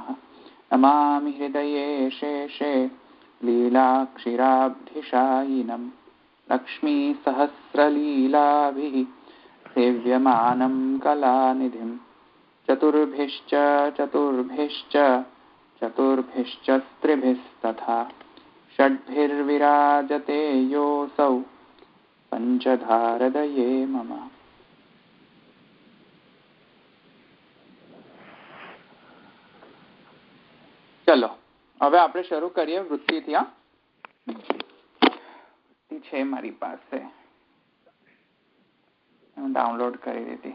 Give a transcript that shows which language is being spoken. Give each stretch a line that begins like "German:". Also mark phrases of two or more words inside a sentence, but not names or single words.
Sanskrit: नमामि हृदये शेषे लीलाक्षीराब्धिशायिनं लक्ष्मीसहस्रलीलाभिः सेव्यमानं कलानिधिं चतुर्भिश्च स्त्रिभिस्तथा षड्भिर्विराजते योऽसौ पंचधारदये मम।
Gujarati: चलो હવે આપણે શરૂ કરીએ વૃત્તિથી। વૃત્તિ છે મારી પાસે, હું ડાઉનલોડ કરી દીધી।